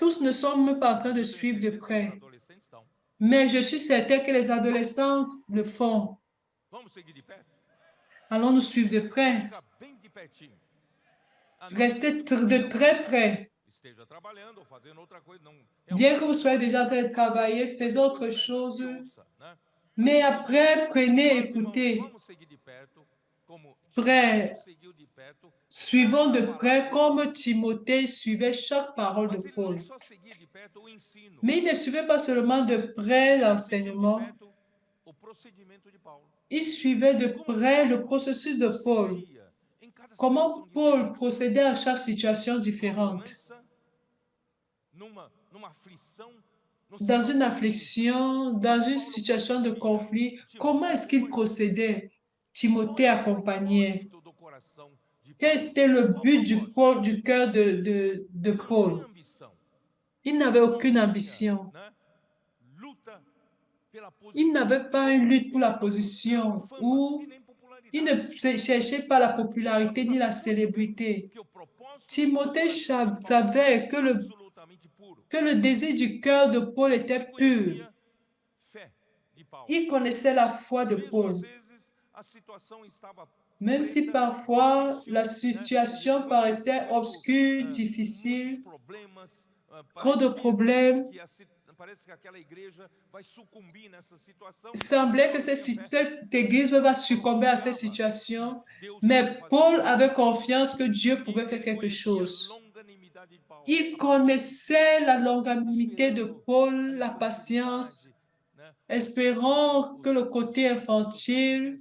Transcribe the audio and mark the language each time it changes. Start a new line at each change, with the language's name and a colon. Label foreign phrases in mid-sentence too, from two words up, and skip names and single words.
French: Tous ne sont même pas en train de
Portuguese: Tenho
French: suivre de
Portuguese: certeza que os
French: près.
Portuguese: adolescentes estão.
French: Mais je suis certain que les adolescents le font.
Portuguese: Vamos seguir de perto?
French: Allons nous suivre de près.
Portuguese: Fica bem de pertinho. Ah, não
French: Restez
Portuguese: que
French: de très près.
Portuguese: esteja trabalhando ou fazendo outra coisa, não.
French: Bien que vous soyez déjà en train de travailler, faites autre chose.
Portuguese: ouça, né?
French: Mais après, prenez, écoutez.
Portuguese: Vamos seguir de perto, como
French: Près.
Portuguese: Timóteo seguiu de perto.
French: Suivons de près comme Timothée suivait chaque parole de
Portuguese: Mas ele
French: Paul.
Portuguese: não só seguia de perto o ensino,
French: Mais il ne suivait pas seulement de près l'enseignement,
Portuguese: perto o procedimento de Paulo.
French: il suivait de près le processus de Paul.
Portuguese: Dia, em cada
French: Comment
Portuguese: situação
French: Paul procédait à chaque situation différente.
Portuguese: doença, numa aflição, no
French: Dans
Portuguese: seu
French: une affliction, dans une situation de conflit, comment est-ce qu'il procédait? Timothée accompagnait.
Portuguese: propósito do coração de
French: Quel
Portuguese: Paulo.
French: était le but du cœur de Paul?
Portuguese: Ambição,
French: Il n'avait aucune ambition.
Portuguese: né? Luta pela
French: Il
Portuguese: posição,
French: n'avait pas une lutte pour la position ou
Portuguese: e nem popularidade.
French: il ne cherchait pas la popularité ni la célébrité.
Portuguese: Que o propósito
French: Timothée savait
Portuguese: absolutamente puro.
French: que le désir du cœur de Paul était pur.
Portuguese: Conhecia fé de Paulo.
French: Il connaissait la foi de
Portuguese: Mesmo
French: Paul.
Portuguese: às vezes a situação estava
French: Même si parfois la situation paraissait obscure, difficile,
Portuguese: problemas,
French: trop de problèmes,
Portuguese: parece que aquela igreja vai sucumbir nessa situação.
French: il semblait que cette église va succomber à cette situation, mais Paul avait confiance que Dieu pouvait faire quelque chose.
Portuguese: Longanimidade de Paulo,
French: Il connaissait la longanimité de Paul, la patience,
Portuguese: né?
French: espérant que le côté infantile,